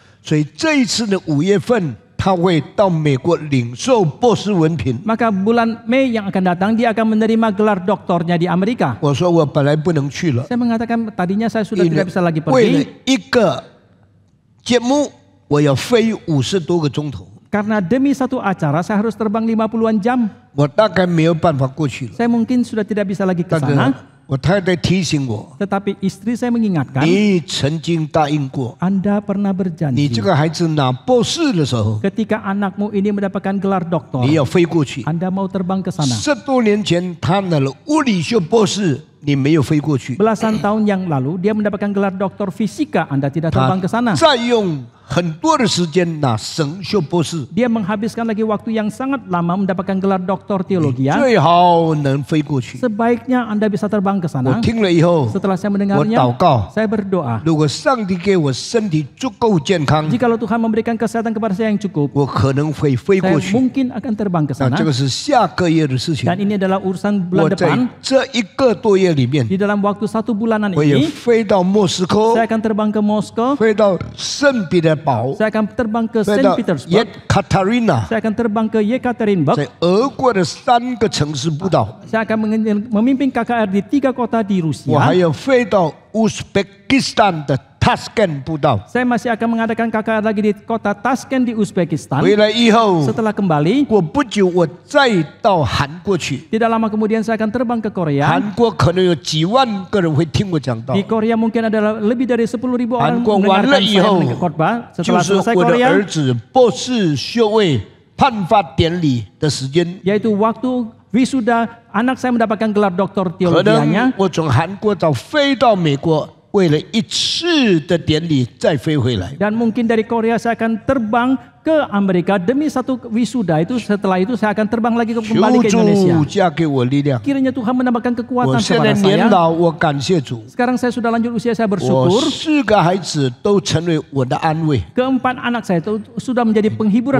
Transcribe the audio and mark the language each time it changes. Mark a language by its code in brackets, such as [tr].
[zh] 所以这一次的5月份，他会到美国领受博士文凭。 [id] Maka bulan Mei yang akan datang dia akan menerima gelar doktornya di Amerika. [zh] 我说我本来不能去了， [id] Saya mengatakan tadinya saya sudah tidak bisa lagi [zh] 为了 [id] pergi [zh] 一个节目，我要飞50多个钟头， [id] karena demi satu acara saya harus terbang 50-an jam. [zh] 我大概没有办法过去了。 [id] Saya mungkin sudah tidak bisa lagi ke [zh] 但是 [id] sana. [zh] 我太太提醒我， [id] Tetapi istri saya mengingatkan, [zh] 你曾经答应过， [id] Anda pernah [zh] 你 [id] berjanji [zh] 这个孩子拿博士的时候， [id] ketika anakmu ini mendapatkan gelar doktor, [zh] 你要飞过去。 [id] Anda mau terbang ke sana. [zh] 10多年前，他拿了物理学博士，你没有飞过去。 [id] Belasan tahun yang lalu dia mendapatkan gelar doktor fisika, Anda tidak [zh] 他 [id] terbang ke sana. [zh] 再用很多的时间拿神学博士， [id] Dia menghabiskan lagi waktu yang sangat lama mendapatkan gelar doktor teologi. [zh] 最好能飞过去。 [id] Sebaiknya Anda bisa terbang ke [zh] 我 [id] sana. [zh] 听了以后， [id] Setelah saya [zh] 我 [id] mendengarnya, [zh] 祷告， [id] saya berdoa. [zh] 如果上帝给我身体足够健康， [id] Jikalau Tuhan memberikan kesehatan kepada saya yang cukup, [zh] 我可能会飞 [id] saya [zh] 过去。 [id] mungkin akan terbang ke [zh] 那 [id] sana. [zh] 这个是下个月的事情。 [id] Dan ini adalah urusan bulan depan. [zh] 这1个多月里面， [id] Di dalam waktu 1 bulanan [zh] 我也 [id] ini, [zh] 飞到莫斯科， [id] saya akan terbang ke Moskow, [zh] 飞到圣彼得堡， [id] saya akan terbang ke [zh] 飞 [id] Saint [zh] 到 [id] Petersburg, [zh] 耶卡塔琳娜， [id] saya akan terbang ke Yekaterinburg, [zh] 在俄国的3个城市布道。 [id] saya akan memimpin KKR di 3 kota di [zh] 我还要飞到乌兹别克斯坦的 Tashkent 布道。 [id] Saya masih akan mengadakan KKR lagi di kota Tashkent di Uzbekistan. [zh] 回来以后， [id] Setelah kembali, [zh] 过不久我再到韩国去。 [id] tidak lama kemudian saya akan terbang ke Korea. [zh] 韩国可能有几万个人会听我讲道， [id] Di Korea mungkin ada lebih dari 10.000 orang Hangguang mendengarkan Wan Le saya Ihou, khotbah. [zh] 就 [id] Setelah [zh] 是 [id] selesai [zh] 我的 [id] Korea, [zh] 儿子博士学位判发典礼的时间。 [id] yaitu waktu wisuda anak saya mendapatkan gelar doktor teologianya. [zh] 能我从韩国早飞到美国，为了一次的典礼再飞回来。 [id] Dan mungkin dari Korea saya akan terbang ke Amerika demi satu wisuda itu. Setelah itu saya akan terbang lagi kembali ke Indonesia. [zh] 主加给我力量。 [id] Kiranya Tuhan menambahkan [zh] 我 [id] kekuatan [zh] 现在 [id] kepada [zh] 年老，我感谢主。 [id] Sekarang saya sudah lanjut usia, saya [zh] 我 [id] bersyukur. [zh] 4个孩子都成为我的安慰， [id] Keempat anak saya itu sudah menjadi penghiburan